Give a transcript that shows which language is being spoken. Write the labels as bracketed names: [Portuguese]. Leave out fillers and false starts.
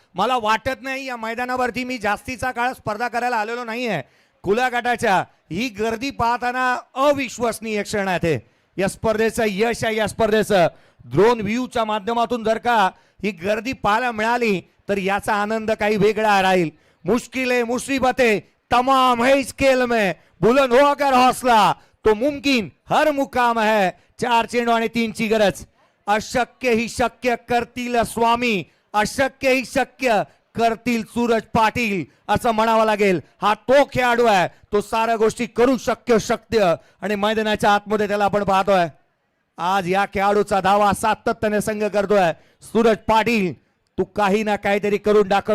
[Marathi] मला वाटत नाही या मैदानावरती मी जास्तीचा काळ स्पर्धा करायला आलेलो नाहीये. खुल्या गटाच्या ही गर्दी पाहताना अविश्वसनीय क्षण आहे. या स्पर्धेचं यश आहे. या स्पर्धेचं ड्रोन व्ह्यूच्या माध्यमातून जर का ही गर्दी पाहायला मिळाली तर याचा आनंद काही वेगळा राहील. [Hindi] मुश्किलें मुसीबतें तमाम है इस खेल में, बुलंद हो अगर हौसला तो मुमकिन हर मुकाम है. [Marathi] 4 चेंडू आणि 3ची गरज. अशक्य ही शक्य करतील स्वामी, अशक्य ही शक्य करतील सूरज पाटील असं म्हणावं लागेल. हा तो खेळाडू आहे, तो साऱ्या गोष्टी करू शक्य आणि मैदानाच्या आतमध्ये त्याला आपण पाहतोय. आज या खेळाडूचा धावा सातत्याने संघ करतोय. सूरज पाटील, तू काही ना काहीतरी करून दाखव.